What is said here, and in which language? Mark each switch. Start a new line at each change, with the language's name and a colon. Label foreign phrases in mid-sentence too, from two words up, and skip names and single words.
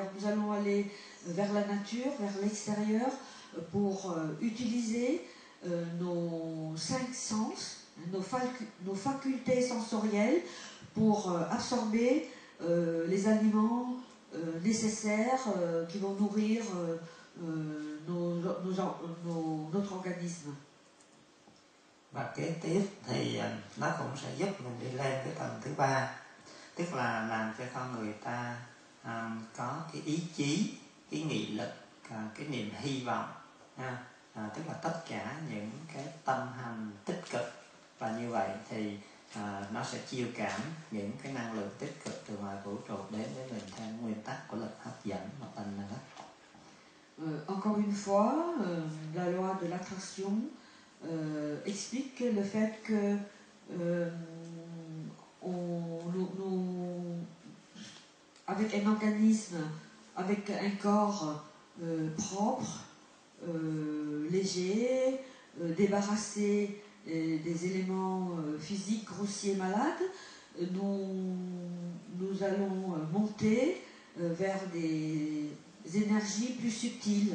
French: Nous allons aller vers la nature, vers l'extérieur, pour utiliser nos 5 sens, nos facultés sensorielles, pour absorber les aliments nécessaires qui vont nourrir notre organisme.
Vietnamese: Và kế tiếp thì nó cũng sẽ giúp mình đi lên cái tầng thứ 3, tức là làm cho con người ta có cái ý chí, cái nghị lực, cái niềm hy vọng, tức là tất cả những cái tâm hành tích cực, và như vậy thì nó sẽ chiêu cảm những cái năng lượng tích cực từ ngoài vũ trụ đến với mình theo nguyên tắc của lực hấp dẫn và tần năng.
French: Encore une fois, la loi de l'attraction explique le fait que avec un organisme, avec un corps propre, léger, débarrassé des éléments physiques grossiers malades, nous allons monter vers des énergies plus subtiles.